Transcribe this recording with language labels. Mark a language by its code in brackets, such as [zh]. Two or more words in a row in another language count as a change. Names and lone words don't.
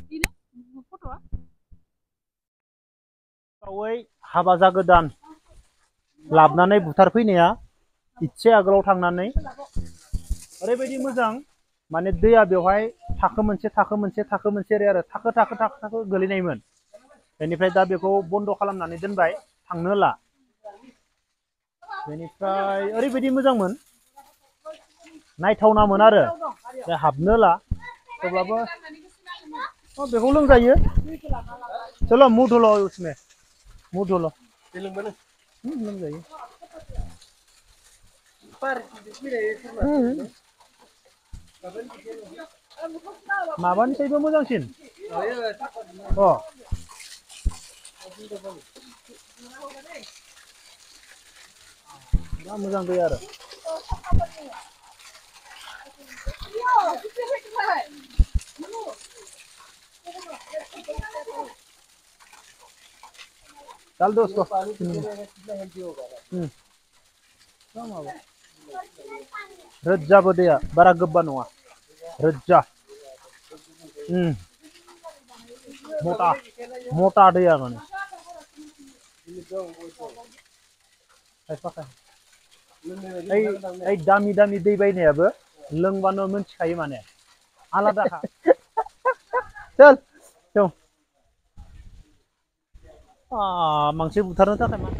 [brx] बावै हाबा जागोदान लाबनानै बुथार फैनाया इसे आगोलाव थांनानै ओरैबायदि मोजां माने दैया बेवहाय थाखो मोनसे ओरै आरो थाखो गोलैनायमोन बेनिफ्राय दा बेखौ बन्द खालामनानै दोनबाय थांनो होला बेनिफ्राय ओरैबायदि मोजांमोन नायथावनामोन आरो दा हाबनो होला थेवब्लाबो बेखौ लोंजायो [hi] चलो मुंह धो लो उसमें मुंह धो लो [brx] लोंजायो माबानिफ्रायबो मोजांसिन अ दा मोजां दै आरो [hi] डाल दो उसको [brx] रोज्जाबो दैया बारा गोब्बा नङा रोज्जा मोटा दैया माने ओइ दामि दै बायनायाबो लोंबानो मोनथिखायो माने आलादाखा [hi] चल चल [brx] मांसे बुथारनो थाखाय